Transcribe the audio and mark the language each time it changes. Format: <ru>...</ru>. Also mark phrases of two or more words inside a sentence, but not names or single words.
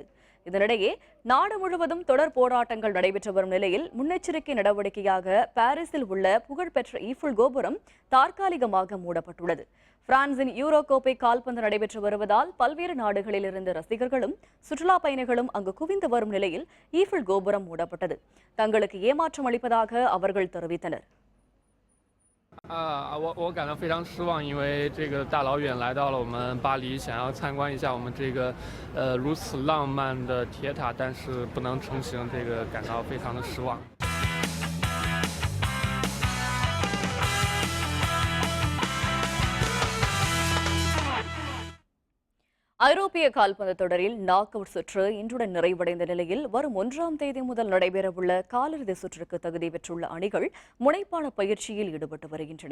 <ta>இதனிடையே நாடு முழுவதும் தொடர் போராட்டங்கள் நடைபெற்று வரும் நிலையில் முன்னெச்சரிக்கை நடவடிக்கையாக பாரிஸில் உள்ள புகழ்பெற்ற ஈஃபிள் கோபுரம் தற்காலிகமாக மூடப்பட்டுள்ளது. பிரான்சின் யூரோ கோப்பை கால்பந்து நடைபெற்று வருவதால் பல்வேறு நாடுகளில் இருந்து ரசிகர்களும் சுற்றுலா பயணிகளும் அங்கு குவிந்து வரும் நிலையில் ஈஃபிள் கோபுரம் மூடப்பட்டது. தங்களுக்கு ஏமாற்றம் அளிப்பதாக அவர்கள் தெரிவித்தனர்.</ta> <zh>我感到非常失望，因为这个大老远来到了我们巴黎，想要参观一下我们这个如此浪漫的铁塔，但是不能成行，这个感到非常的失望。</zh> <ta>ஐரோப்பிய கால்பந்து தொடரில்</ta> <en>knock out</en> <ta>சுற்று இன்றுடன் நிறைவடைந்த நிலையில் வரும் 1ஆம் தேதி முதல் நடைபெறவுள்ள காலிறுதி சுற்றுக்கு தகுதி பெற்றுள்ள அணிகள் முனைப்பான பயிற்சியில் ஈடுபட்டு வருகின்றன.</ta>